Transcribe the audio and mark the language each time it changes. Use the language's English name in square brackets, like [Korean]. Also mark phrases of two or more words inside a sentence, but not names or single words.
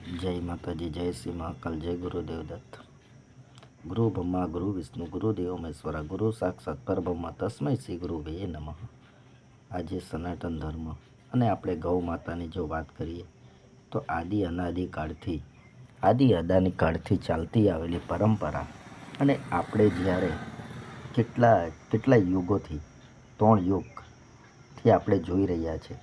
[Sanskrit] जय माता जी, जय श्री महाकाल, जय गुरुदेव दत्त। गुरु ब्रह्मा गुरु विष्णु गुरुदेव महेश्वरा, गुरु साक्षात परब्रह्म तस्मै श्री गुरुवे नमः। [Gujarati] આજે સનાતન ધર્મ અને આપણે ગૌ માતાની જો વાત કરીએ તો આદિ અનાદિ કાળથી ચાલતી આવેલી પરંપરા અને આપણે જ્યારે કેટલા યુગોથી 3 યુગથી આપણે જોઈ રહ્યા છે।